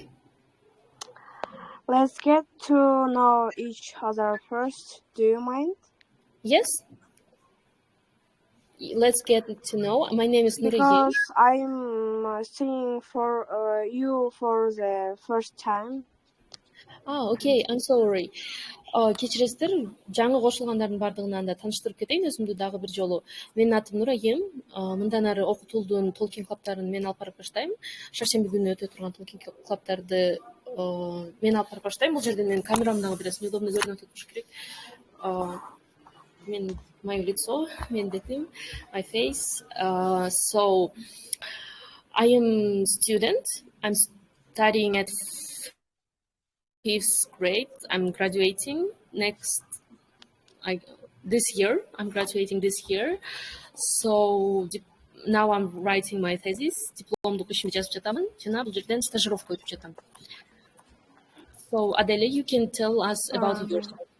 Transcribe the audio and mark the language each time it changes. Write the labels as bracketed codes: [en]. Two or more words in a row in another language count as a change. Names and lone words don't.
[en] Let's get to know each other first. Do you mind? Yes. Let's get to know. My name is Nuriye. Because I'm seeing for you for the first time. Okay. I'm sorry. [ky] Кечиресиздер, жаңы кошулгандардын бардыгына анда тааныштырып кетейин өзүмдү дагы бир жолу. Менин атым Нурайым. Мындан ары Окутулдун толкин клубтарын мен алып барып баштайм. Шаршемби күнү өтө турган толкин клубтарды мен алып барып баштайм. Бул жерде менин камерам дагы бир неудобно көрүнүп туруш керек. [ru] Мен мое лицо, [ky] мен детим, [en] my face. So I am student. I'm studying at 5th grade. I'm graduating this year. I'm graduating this year. So now I'm writing my thesis. [ky] Дипломдук ишимди жазып жатамын. Жана бул жерден стажировка өтүп жатам. [en] So Adele, you can tell us about yourself.